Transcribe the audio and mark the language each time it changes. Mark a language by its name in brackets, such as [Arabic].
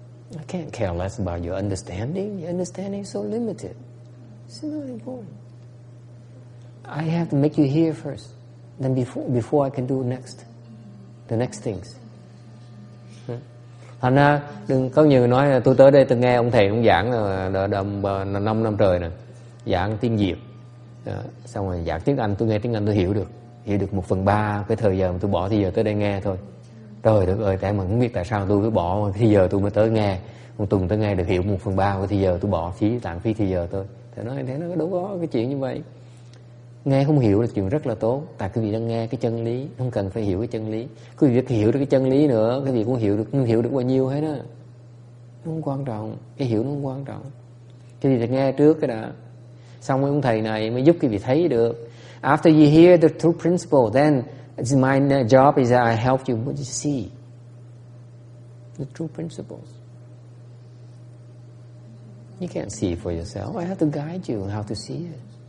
[English] I can't care less about your understanding. Your understanding is so limited. It's not important. I have to make you hear first. Then before I can do the next things. [Vietnamese] Thành ra đừng có nhiều người nói là tôi tới đây tôi nghe ông thầy ông giảng là 5 năm trời nè, giảng tiếng Việt, xong rồi giảng tiếng Anh, tôi nghe tiếng Anh tôi hiểu được 1/3 cái thời giờ mà tôi bỏ thì giờ tới đây nghe thôi. Trời đất ơi, tại mà không biết tại sao tôi cứ bỏ thì giờ tôi mới tới nghe, một tuần tới nghe được hiểu 1/3 của thì giờ tôi bỏ lãng phí thì giờ tôi. Thầy nói thế nó đâu có cái chuyện như vậy. Nghe không hiểu là chuyện rất là tốt. Tại quý vị đang nghe cái chân lý, không cần phải hiểu cái chân lý. Quý vị hiểu được cái chân lý nữa, quý vị cũng hiểu được bao nhiêu hết á. Nó không quan trọng, cái hiểu nó không quan trọng. Cái gì phải nghe trước cái đã. Xong rồi ông thầy này mới giúp quý vị thấy được. [English] After you hear the true principle, then my job is that I help you see the true principles. You can't see it for yourself. I have to guide you how to see it.